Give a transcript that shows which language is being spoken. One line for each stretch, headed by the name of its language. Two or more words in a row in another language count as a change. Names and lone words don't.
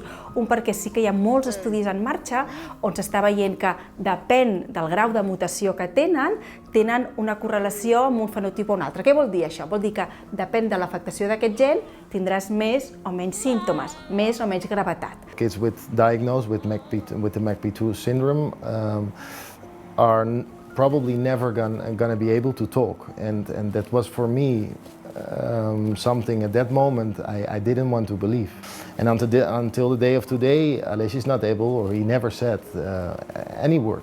Catalan: Un, perquè sí que hi ha molts estudis en marxa on s'està veient que depèn del grau de mutació que tenen una correlació amb un fenotip o un altre. Què vol dir això? Vol dir que depèn de l'afectació d'aquest gen tindràs més o menys símptomes, més o menys gravetat.
English: Kids diagnosed with the MACP2 syndrome are probably never gonna be able to talk, and that was for me something at that moment I didn't want to believe. And until the day of today, Aleš is not able, or he never said any word.